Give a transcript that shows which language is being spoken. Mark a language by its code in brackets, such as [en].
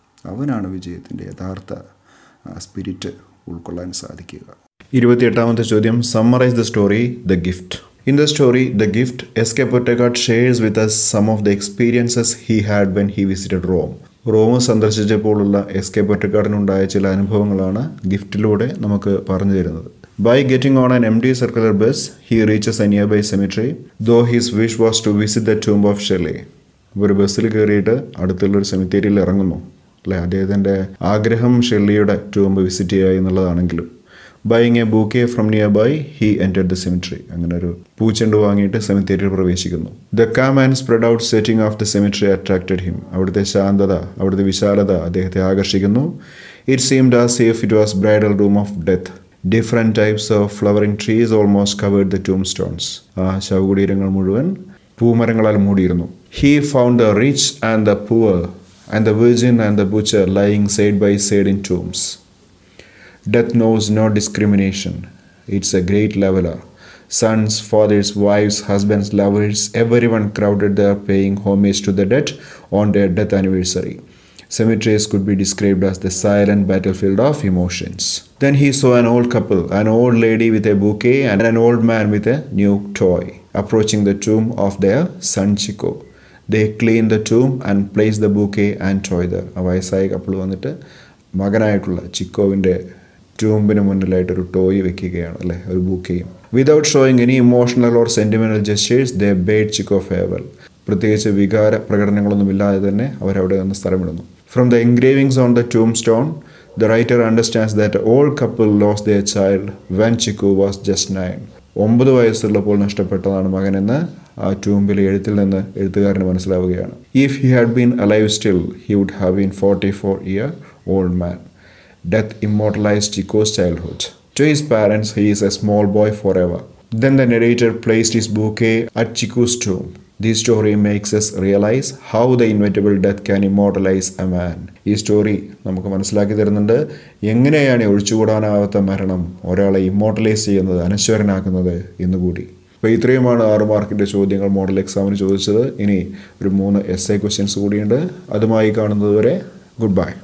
[ml] അവനാണ് വിജയത്തിൻ്റെ യഥാർത്ഥ സ്പിരിറ്റ് ഉൾക്കൊള്ളാൻ സാധിക്കുക. 28ാമത്തെ ചോദ്യം, [en] Summarise the story the gift. In the story, The Gift, S.K. Pottekkatt shares with us some of the experiences he had when he visited Rome. [ml] Rome സന്ദർശിച്ചപ്പോഴുള്ള S K പൊറ്റക്കാടിനുണ്ടായ ചില അനുഭവങ്ങളാണ് ഗിഫ്റ്റിലൂടെ നമുക്ക് പറഞ്ഞു തരുന്നത്. [en] By getting on an empty circular bus, he reaches a nearby cemetery, though his wish was to visit the tomb of Shelley. [ml] ഒരു ബസ്സിൽ കയറിയിട്ട് അടുത്തുള്ളൊരു സെമിത്തേരിയിൽ ഇറങ്ങുന്നു, അല്ലേ, അദ്ദേഹത്തിൻ്റെ ആഗ്രഹം ഷെല്ലിയുടെ ടൂംബ് വിസിറ്റ് ചെയ്യുക എന്നുള്ളതാണെങ്കിലും [en] Buying a bouquet from nearby he entered the cemetery. [ml] അങ്ങനെ ഒരു പൂച്ചെണ്ട് വാങ്ങിയിട്ട് സെമിത്തേരിയിൽ പ്രവേശിക്കുന്നു. [en] The calm and spread out setting of the cemetery attracted him. [ml] അവിടുത്തെ ശാന്തത, അവിടുത്തെ വിശാലത അദ്ദേഹത്തെ ആകർഷിക്കുന്നു. [en] It seemed as if it was bridal room of death. Different types of flowering trees almost covered the tomb stones. [ml] ആ ശവകുടീരങ്ങൾ മുഴുവൻ പൂമരങ്ങളാൽ മൂടിയിരുന്നു. [en] He found the rich and the poor and the virgin and the butcher lying side by side in tombs. Death knows no discrimination. It's a great leveler. Sons, fathers, wives, husbands, lovers, everyone crowded there paying homage to the dead on their death anniversary. Cemeteries could be described as the silent battlefield of emotions. Then he saw an old couple, an old lady with a bouquet and an old man with a new toy, approaching the tomb of their son Chico. They cleaned the tomb and placed the bouquet and toy there. [ml] ആ വയസ്സായ couple വന്നിട്ട് മകനായിട്ടുള്ള ചിക്കോവിൻ്റെ ടൂമ്പിന് മുന്നിലായിട്ടൊരു toy വെക്കുകയാണ്, അല്ലേ, ഒരു ബൂക്കെയും. [en] Without showing any emotional or sentimental gestures they bade Chico farewell. [ml] പ്രത്യേകിച്ച് വികാര പ്രകടനങ്ങളൊന്നുമില്ലാതെ തന്നെ അവരവിടെ നിന്ന് സ്ഥലമിടുന്നു. [en] From the engravings on the tombstone, the writer understands that all couple lost their child when Chiku was just 9. [ml] 9 വയസ്സുള്ളപ്പോൾ നഷ്ടപ്പെട്ടതാണ് മകനെന്ന് ആ ടൂമ്പിലെ എഴുത്തിൽ നിന്ന് എഴുത്തുകാരന് മനസ്സിലാവുകയാണ്. [en] If he had been alive still, he would have been 44-year-old man. Death immortalized Chiku's childhood. To his parents, he is a small boy forever. Then the narrator placed his bouquet at Chiku's tomb. This story makes us realize how the inevitable death can immortalize a man. [ml] ഈ story നമുക്ക് മനസ്സിലാക്കി തരുന്നുണ്ട് എങ്ങനെയാണ് ഒഴിച്ചുകൂടാനാവാത്ത മരണം ഒരാളെ immortalise ചെയ്യുന്നത്, അനശ്വരനാക്കുന്നത് എന്നുകൂടി. അപ്പോൾ ഇത്രയുമാണ് 6 മാർക്കിൻ്റെ ചോദ്യങ്ങൾ മോഡൽ എക്സാമിന് ചോദിച്ചത്. ഇനി ഒരു 3 essay ക്വസ്റ്റ്യൻസ് കൂടിയുണ്ട്. അതുമായി കാണുന്നതുവരെ ഗുഡ് ബൈ.